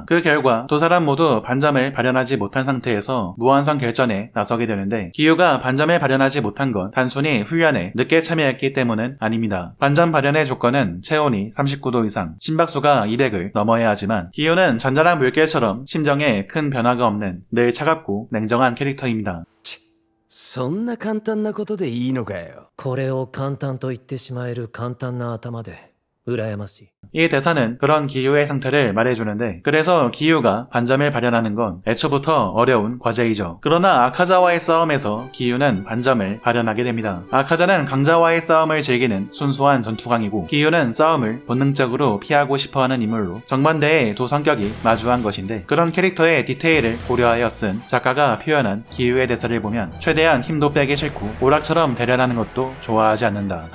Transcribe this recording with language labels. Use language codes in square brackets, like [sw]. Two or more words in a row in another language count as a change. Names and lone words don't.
[ko] 그 결과 두 사람 모두 반점을 발현하지 못한 상태에서 무한성 결전에 나서게 되는데 기유가 반점을 발현하지 못한 건 단순히 훈련에 늦게 참여했기 때문은 아닙니다. 반점 발현의 조건은 체온이 39도 이상, 심박수가 200을 넘어야 하지만 기유는 잔잔한 물결처럼 심정에 큰 변화가 없는 늘 차갑고 냉정한 캐릭터입니다. [ja] そんな簡単なことでいいのかよ。これを簡単と言ってしまえる簡単な頭で羨ましい。 [ko] 이 대사는 그런 기유의 상태를 말해주는데 그래서 기유가 반점을 발현하는 건 애초부터 어려운 과제이죠. 그러나 아카자와의 싸움에서 기유는 반점을 발현하게 됩니다. 아카자는 강자와의 싸움을 즐기는 순수한 전투광이고 기유는 싸움을 본능적으로 피하고 싶어하는 인물로 정반대의 두 성격이 마주한 것인데 그런 캐릭터의 디테일을 고려하여 쓴 작가가 표현한 기유의 대사를 보면 최대한 힘도 빼기 싫고 오락처럼 대련하는 것도 좋아하지 않는다.